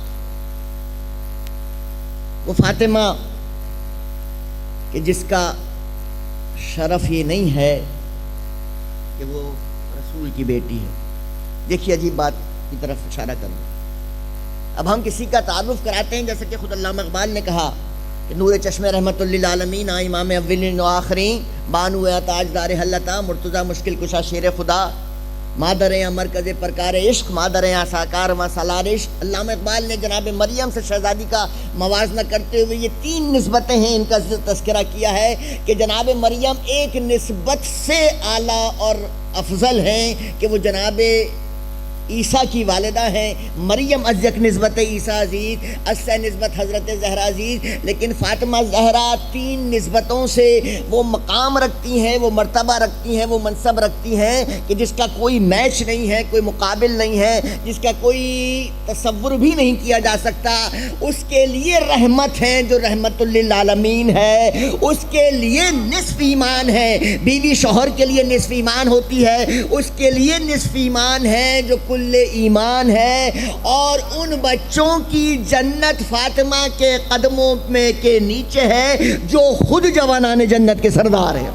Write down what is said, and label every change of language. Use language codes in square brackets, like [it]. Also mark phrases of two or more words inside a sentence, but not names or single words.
[ur] وہ فاطمہ کہ جس کا شرف یہ نہیں ہے کہ وہ رسول کی بیٹی ہے۔ دیکھیے عجیب بات کی طرف اشارہ کروں۔ اب ہم کسی کا تعارف کراتے ہیں، جیسے کہ خود علامہ اقبال نے کہا کہ [fa] نور چشم رحمت للعالمین امام اولین و آخرین، بانو تاجدار حلتا، مرتضی مشکل کشا شیر خدا، مادر مرکز پرکار عشق، مادر ساکار و سالار عشق۔ [ur] علامہ اقبال نے جناب مریم سے شہزادی کا موازنہ کرتے ہوئے یہ 3 نسبتیں ہیں، ان کا تذکرہ کیا ہے کہ جناب مریم ایک نسبت سے اعلیٰ اور افضل ہیں کہ وہ جناب عیسیٰ کی والدہ ہیں۔ [fa] مریم از یک نسبت عیسیٰ عزیز، از سے نسبت حضرت زہرا عزیز، [ur] لیکن فاطمہ زہرا 3 نسبتوں سے وہ مقام رکھتی ہیں، وہ مرتبہ رکھتی ہیں، وہ منصب رکھتی ہیں کہ جس کا کوئی میچ نہیں ہے، کوئی مقابل نہیں ہے، جس کا کوئی تصور بھی نہیں کیا جا سکتا۔ اس کے لیے رحمت ہے جو رحمت للعالمین ہے، اس کے لیے نصف ایمان ہے، بیوی شوہر کے لیے نصف ایمان ہوتی ہے، اس کے لیے نصف ایمان ہے جو کل ایمان ہے، اور ان بچوں کی جنت فاطمہ کے قدموں میں کے نیچے ہے جو خود جوانان جنت کے سردار ہیں۔